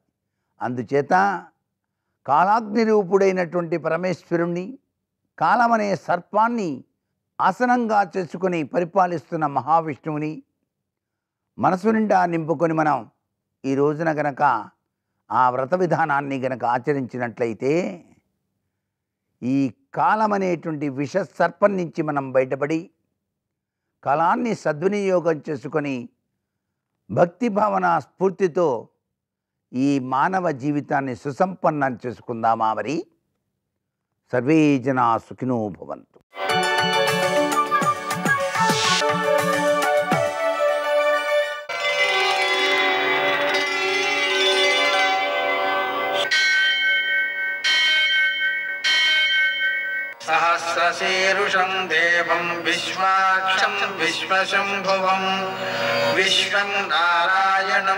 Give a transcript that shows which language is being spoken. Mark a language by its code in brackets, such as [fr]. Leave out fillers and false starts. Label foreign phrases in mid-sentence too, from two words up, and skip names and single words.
[te] అందుచేత కాలాగ్నిరూపుడైనటువంటి పరమేశ్వరుణ్ణి, కాలమనే సర్పాన్ని ఆసనంగా చేసుకుని పరిపాలిస్తున్న మహావిష్ణువుని మనసు నిండా నింపుకొని మనం ఈ రోజున గనక ఆ వ్రత విధానాన్ని గనక ఆచరించినట్లయితే ఈ కాలమనేటువంటి విష సర్పం నుంచి మనం బయటపడి కాలాన్ని సద్వినియోగం చేసుకొని భక్తి భావన స్ఫూర్తితో ఈ మానవ జీవితాన్ని సుసంపన్నం చేసుకుందామా మరి? [sa] सर्वे जना सुखिनो भवन्तु. सहस्रशीर्षं देवं विश्वाक्षं विश्वशम्भुवं विश्वं नारायणं